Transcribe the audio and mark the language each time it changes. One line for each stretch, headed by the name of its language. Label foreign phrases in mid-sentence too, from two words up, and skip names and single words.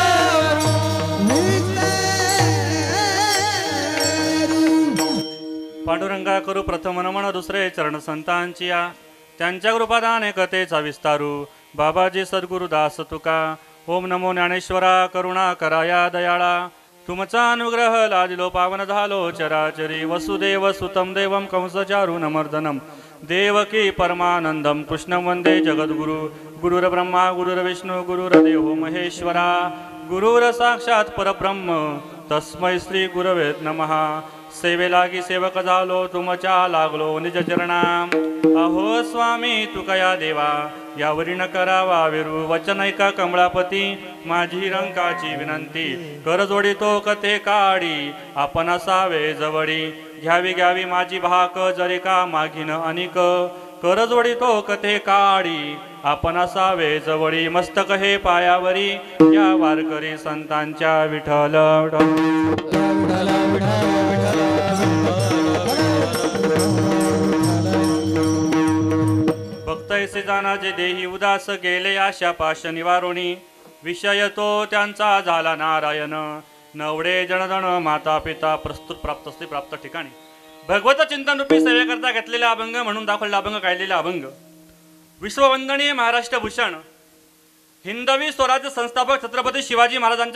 Marathi: पांडुरंगा करू प्रथम नमन दुसरे चरण संतांची या त्यांच्या कृपादाने कथेचा विस्तारू बाबाजी सद्गुरुदास तुका ओम नमो ज्ञानेश्वरा करुणा कराया दयाळा तुमचा अनुग्रह लादिलो पावन झालो चराचरी
Sanskrit: वसुदेव सुतम देवम कंसचारुनमर्दनम देवकी परमानंदम कृष्णं वंदे जगद्गुरु गुरुर्ब्रह्मा गुरुर्विष्णू गुरुर्देवो महेश्वरा गुरुर साक्षात परब्रह्म तस्मै श्री गुरवे नमः
Marathi: सेवेलागी सेवक झालो तुमच्या लागलो निज चरणा अहो स्वामी तुकया देवा यावरी न करावा विरू वचन ऐका कमळापती माझी रंकाची विनंती कर जोडितो कथे काडी आपण असावे जवळी घ्यावी घ्यावी माझी भाक जरी का मागीन अनिक कर जोडितो कथे काडी आपण असावे जवळी मस्तक हे पायावरी या वारकरी संतांच्या विठ्ठल भक्त ऐसे जाना जे देही उदास गेले आशा पाश निवारोणी विषय तो त्यांचा झाला नारायण नवडे जनधन माता पिता प्रस्तुत प्राप्त असते प्राप्त ठिकाणी भगवत चिंतन रूपी सेवेकरता घेतलेला अभंग म्हणून दाखवलेला अभंग काढलेला अभंग विश्ववंदनीय महाराष्ट्र भूषण हिंदवी स्वराज्य संस्थापक छत्रपती शिवाजी महाराजांचे